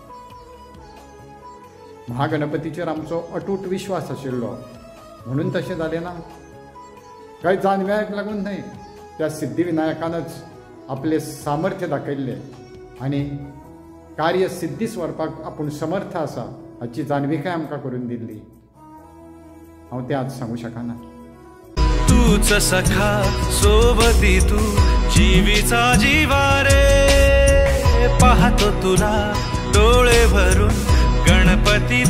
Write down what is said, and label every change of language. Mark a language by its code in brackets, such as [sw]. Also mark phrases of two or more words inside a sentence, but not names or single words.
[kok] महागणपतीचेर आमचो अटूट विश्वास आशिल्लो म्हणून तशें जालें ना। कांय जानव्याक लागून न्हय, त्या सिद्धिविनायकानच आपले सामर्थ्य दाखयल्लें आनी कार्य सिद्धीस व्हरपाक आपूण समर्थ आसा हाची जाणविकाय आमकां करून दिल्ली। हांव तें आज सांगूं शकना। [mr] तूच सखा सोबती तू जीवीचा जीवा रे, पाहतो तुला डोळे भरून गणपती।